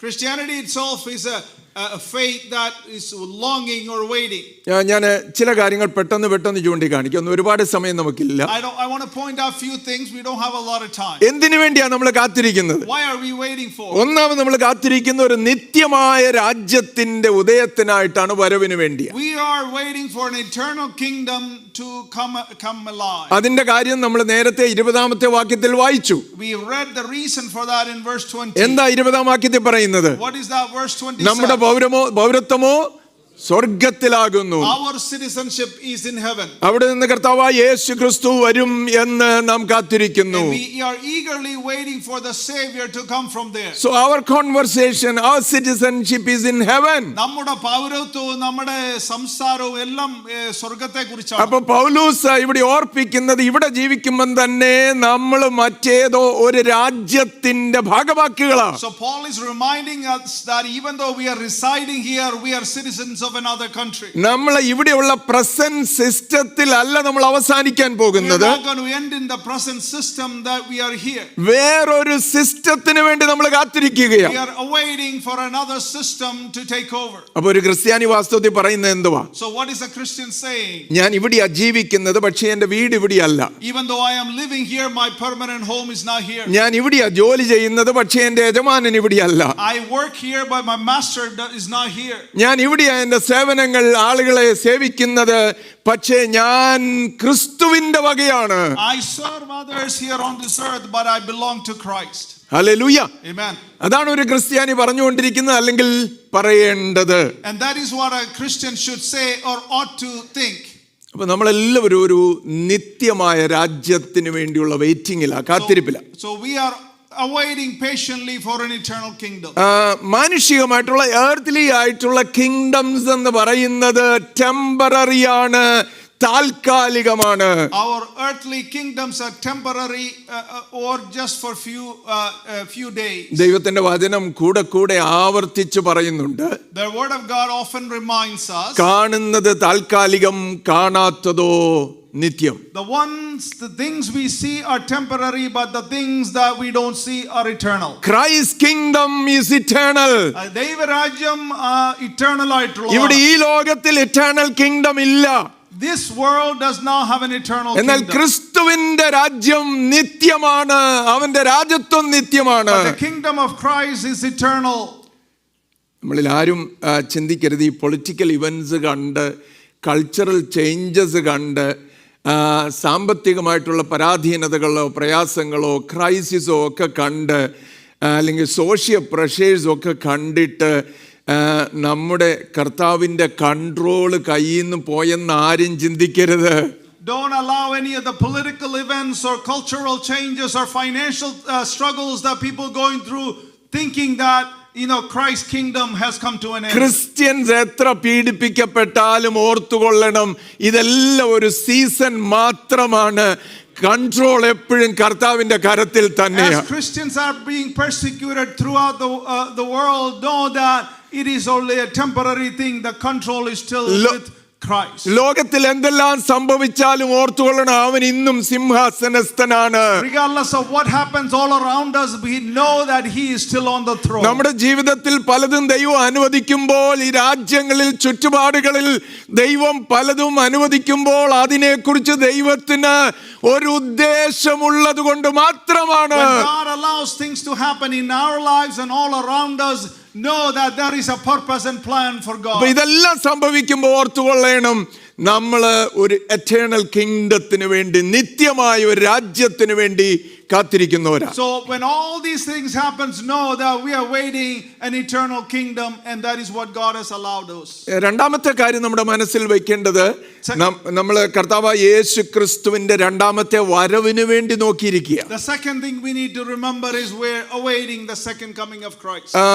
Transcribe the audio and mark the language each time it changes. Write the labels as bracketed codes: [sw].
[en] Christianity itself is a faith that is longing or waiting. [ml] ഞാൻ ചില കാര്യങ്ങൾ പെട്ടെന്ന് ചൂണ്ടിക്കാണിക്കും. ഒരുപാട് സമയം നമുക്കില്ല. [en] I want to point out few things. We don't have a lot of time. [ml] എന്തിനു വേണ്ടിയാണ് നമ്മൾ കാത്തിരിക്കുന്നത്? [en] Why are we waiting for? [ml] ഒന്നാമത് നമ്മൾ കാത്തിരിക്കുന്ന ഒരു നിത്യമായ രാജ്യത്തിന്റെ ഉദയത്തിനായിട്ടാണ്, വരവിന് വേണ്ടിയാണ്. [en] We are waiting for an eternal kingdom to come alive. [ml] അതിന്റെ കാര്യം നമ്മൾ നേരത്തെ 20ാമത്തെ വാക്യത്തിൽ വായിച്ചു. [en] We read the reason for that in verse 20. [ml] എന്താ 20ാം വാക്യത്തിൽ പറയുന്നത്? [en] What is that verse 20? [ml] നമ്മുടെ പൗരത്വമോ സ്വർഗത്തിലാകുന്നു. [en] Our citizenship is in heaven. [ml] അവിടെ നിന്ന് കർത്താവായ യേശു ക്രിസ്തു വരും എന്ന് നാം കാത്തിരിക്കുന്നു. [en] We are eagerly waiting for the Savior to come from there. So our conversation, our citizenship is in heaven. [ml] നമ്മുടെ പൗരത്വവും നമ്മുടെ സംസാരവും എല്ലാം സ്വർഗ്ഗത്തെക്കുറിച്ചാണ്. അപ്പോൾ പൗലോസ് ഇവിടെ ഓർപ്പിക്കുന്നത്, ഇവിടെ ജീവിക്കുമ്പോൾ തന്നെ നമ്മൾ മറ്റേതോ ഒരു രാജ്യത്തിന്റെ ഭാഗവാക്കുകളാണ്. [en] So Paul is reminding us that even though we are residing here, we are citizens of another country. [ml] നമ്മൾ ഇവിടെയുള്ള പ്രസന്റ് സിസ്റ്റത്തിൽ അല്ല നമ്മൾ അവസാനിക്കാൻ പോകുന്നത്. [en] We are not going to end in the present system that we are here. [ml] വേറൊരു സിസ്റ്റത്തിന് വേണ്ടി നമ്മൾ കാത്തിരിക്കുകയാണ്. [en] We are awaiting for another system to take over. [ml] അപ്പോൾ ഒരു ക്രിസ്ത്യാനി വാസ്തവത്തിൽ പറയുന്നത് എന്തുവാ? [en] So what is a Christian saying? [ml] ഞാൻ ഇവിടെയാ ജീവിക്കുന്നത്, പക്ഷേ എന്റെ വീട് ഇവിടെയല്ല. [en] Even though I am living here, my permanent home is not here. [ml] ഞാൻ ഇവിടെയാ ജോലി ചെയ്യുന്നത്, പക്ഷേ എന്റെ യജമാനൻ ഇവിടെയല്ല. [en] I work here, but my master is not here. [ml] ഞാൻ ഇവിടെയാ എന്റെ സേവനങ്ങൾ, ആളുകളെ സേവിക്കുന്നത്, പക്ഷേ ഞാൻ ക്രിസ്തുവിന്റെ വകയാണ്. [en] I serve others here on this earth, but I belong to Christ. [ml] Hallelujah. [en] Amen. [ml] അതാണ് ഒരു ക്രിസ്ത്യാനി പറഞ്ഞുകൊണ്ടിരിക്കുന്നത്, അല്ലെങ്കിൽ പറയേണ്ടത്. [en] And that is what a Christian should say or ought to think. [ml] അപ്പൊ നമ്മളെല്ലാവരും ഒരു നിത്യമായ രാജ്യത്തിന് വേണ്ടിയുള്ള വെയിറ്റിംഗിലാണ്, കാത്തിരിപ്പിലാണ്. [en] So we are awaiting patiently for an eternal kingdom. [ml] മാനുഷികമായിട്ടുള്ള earthly ആയിട്ടുള്ള കിങ്ഡംസ് എന്ന് പറയുന്നത് ടെമ്പററി ആണ്, താൽക്കാലികമാണ്. [en] Our earthly kingdoms are temporary or just for few days. [ml] ദൈവത്തിന്റെ വചനം കൂടെ ആവർത്തിച്ച് പറയുന്നുണ്ട്. [en] The word of God often reminds us, [ml] കാണുന്നത് താൽക്കാലികം, കാണാത്തതോ നിത്യം. [en] The things we see are temporary, but the things that we don't see are eternal. Christ's kingdom is eternal. [ml] ദൈവരാജ്യം eternal ആയിട്ടുള്ള. ഇവിടെ ഈ ലോകത്തിൽ [en] eternal kingdom [ml] ഇല്ല. [en] This world does not have an eternal kingdom. [ml] എന്നാൽ ക്രിസ്തുവിന്റെ രാജ്യം നിത്യമാണ്, അവന്റെ രാജ്യത്വം നിത്യമാണ്. [en] But the kingdom of Christ is eternal. [ml] നമ്മളിൽ ആരും ചിന്തിക്കരുത് ഈ പൊളിറ്റിക്കൽ ഇവന്റ്സ് കണ്ട്, കൾച്ചറൽ ചേഞ്ചസ് കണ്ട് സാമ്പത്തികമായിട്ടുള്ള പരാധീനതകളോ പ്രയാസങ്ങളോ ക്രൈസിസോ ഒക്കെ കണ്ട് അല്ലെങ്കിൽ സോഷ്യൽ പ്രഷേഴ്സും ഒക്കെ കണ്ടിട്ട് നമ്മുടെ കർത്താവിൻ്റെ കൺട്രോള് കയ്യിൽ നിന്ന് പോയെന്ന് ആരും ചിന്തിക്കരുത്. [en] Don't allow any of the political events or cultural changes or financial struggles that people going through thinking that Christ's kingdom has come to an end. [ml] Christians എത്ര പീഡിപ്പിക്കപ്പെട്ടാലും ഓർത്തുകൊള്ളണം, ഇതെല്ലാം ഒരു സീസൺ മാത്രമാണ്. കൺട്രോൾ എപ്പോഴും കർത്താവിന്റെ കരത്തിൽ തന്നെയാണ്. [en] As Christians are being persecuted throughout the world, know that it is only a temporary thing. The control is still with Christ. [ml] ലോകത്തിൽ എന്തെല്ലാം സംഭവിച്ചാലും ഓർത്തുകൊള്ളണം, അവൻ ഇന്നും സിംഹാസനസ്ഥനാണ്. [en] Regardless of what happens all around us, we know that he is still on the throne. [ml] നമ്മുടെ ജീവിതത്തിൽ പലതും ദൈവം അനുവദിക്കുമ്പോൾ, ഈ രാജ്യങ്ങളിൽ ചുറ്റുപാടുകളിൽ ദൈവം പലതും അനുവദിക്കുമ്പോൾ അതിനെക്കുറിച്ച് ദൈവത്തിന് ഒരു ഉദ്ദേശമുള്ളത് കൊണ്ട് മാത്രമാണ്. [en] When God allows things to happen in our lives and all around us, know that there is a purpose and plan for God. [ml] ഇതെല്ലാം സംഭവിക്കുമ്പോൾ ഓർത്തുകൊള്ളണം, നമ്മൾ ഒരു എറ്റേണൽ കിങ്ഡത്തിന് വേണ്ടി, നിത്യമായ ഒരു രാജ്യത്തിന് വേണ്ടി കാത്തിരിക്കുന്നവരാണ്. [en] So when all these things happens, know that we are waiting an eternal kingdom, and that is what God has allowed us. [ml] രണ്ടാമത്തെ കാര്യം നമ്മുടെ മനസ്സിൽ വെക്കേണ്ടത്, നമ്മൾ കർത്താവായ യേശു ക്രിസ്തുവിന്റെ രണ്ടാമത്തെ വരവിന് വേണ്ടി നോക്കിയിരിക്കുക. [en] The second thing we need to remember is we're awaiting the second coming of Christ.